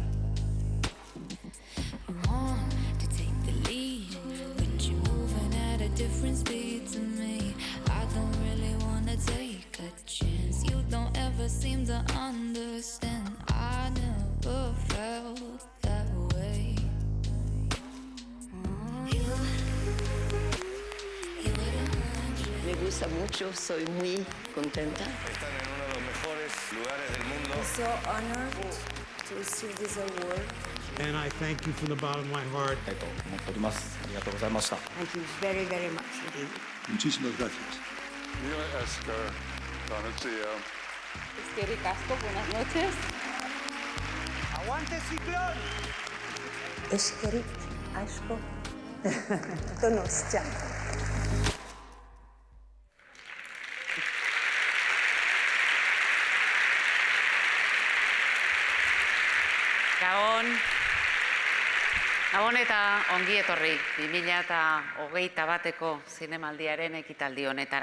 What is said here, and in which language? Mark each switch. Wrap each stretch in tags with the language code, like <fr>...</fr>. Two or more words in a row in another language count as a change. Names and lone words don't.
<en>You want to take the lead, but you're moving at a different speed to me. I don't really wanna take a chance. You don't ever seem to understand. I never felt that way.</en> <es>Me gusta mucho, soy muy contenta. Están en uno de los mejores lugares del mundo.</es> <en>I'm so honored to receive this award. And I thank you from the bottom of my heart.</en> <ja>と思っております。ありがとうございました。</ja> <en>Thank you very, very much indeed.</en> <es>Muchísimas gracias. Mira, Oscar,</es> <eu>Donatio. Eskerrik asko,</eu> <es>buenas noches. ¡Aguante Ciclón!</es> <eu>Eskerrik asko. Donostia. Gabon eta ongi etorri 2021 zinemaldiaren ekitaldi honetara.</eu>